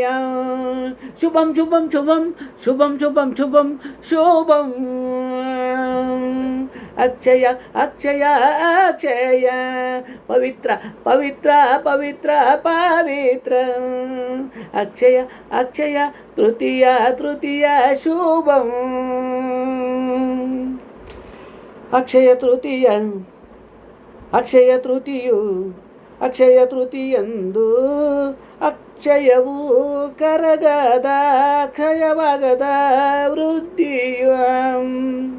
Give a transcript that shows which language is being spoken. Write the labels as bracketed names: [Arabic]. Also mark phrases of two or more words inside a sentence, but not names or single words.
[Sanskrit] ಶುಭಂ ಶುಭಂ ಶುಭಂ ಶುಭಂ ಶುಭಂ ಶುಭಂ ಶುಭಂ ಅಕ್ಷಯ ಅಕ್ಷಯ ಅಕ್ಷಯ ಪವಿತ್ರ ಪವಿತ್ರ ಪವಿತ್ರ ಪವಿತ್ರ ಅಕ್ಷಯ ಅಕ್ಷಯ ತೃತೀಯ ತೃತೀಯ ಶುಭಂ. [Kannada] ಅಕ್ಷಯ ತೃತೀಯ ಅಕ್ಷಯ ತೃತೀಯು ಅಕ್ಷಯ ತೃತೀಯಂದು ಅಕ್ಷಯವು ಕರಗದ ಕ್ಷಯವಾಗದ ವೃದ್ಧಿಯು.